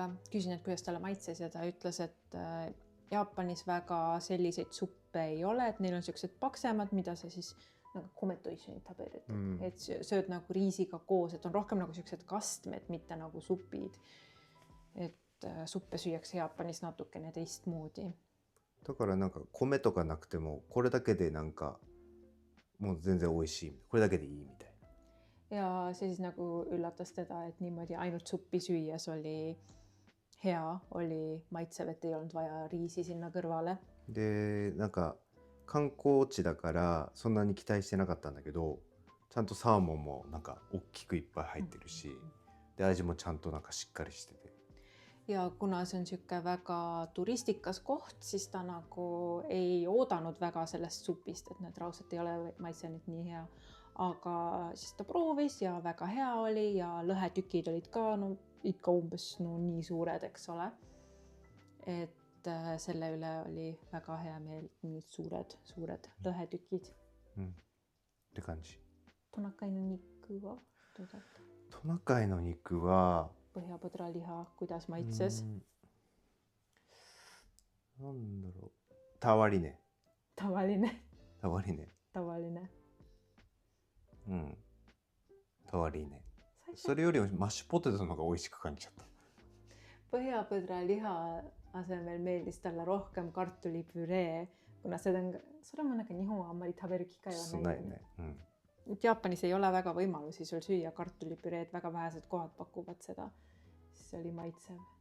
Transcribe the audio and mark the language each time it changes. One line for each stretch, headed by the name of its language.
Estonian: Küsin, et kuidas talle maitses ja ta ütles, et Jaapanis väga selliseid suppe ei ole, et neil on siuksed paksemad, mida sa siis nagu kometoisunit haberid, et sööd nagu riisiga koos, et on rohkem nagu siuksed kastmed, mitte nagu supid. Et suppe süüakse Jaapanis natukene teistmoodi.
Japanese: だからなんか米とかなくてもこれだけでなんかもう全然美味しい。これだけでいいみたいな。
Estonian: Ja see siis nagu üllatas teda, et niimoodi ainult suppi süües oli hea, oli maitsev, et ei olnud vaja riisi sinna kõrvale.
Japanese: で、なんか観光地だからそんなに期待してなかったんだけど、ちゃんとサーモンもなんか大きくいっぱい入ってるし、で味もちゃんとなんかしっかりしてて。
Estonian: Ja kuna see on siuke väga turistikas koht, siis ta nagu ei oodanud väga sellest supist, et need raudselt ei ole maitsenud nii hea. Aga siis ta proovis ja väga hea oli ja lõhetükid olid ka ikka umbes nii suured, eks ole. Et selle üle oli väga hea meel, nii suured lõhetükid.
Japanese: って感じ。トナカイの肉はどうだった? トナカイの肉は
Estonian: Põhjapõdra liha, kuidas maitses?
Japanese: なんだろう。たわりね。
Estonian: Tavaline.
Japanese: たわりね。
Estonian: Tavaline. Tavarine.
Japanese: それよりマッシュポテトの方が美味しく感じちゃった。
Estonian: Põhjapõdra asemel meeldis talle rohkem kartulipüree, kuna seda on nagu
Japanese: 日本はあんまり食べる機会はないよね。
Estonian: Jaapanis ei ole väga võimalusi sul süüa kartulipüreed, väga vähesed kohad pakuvad seda. Siis see oli maitsev.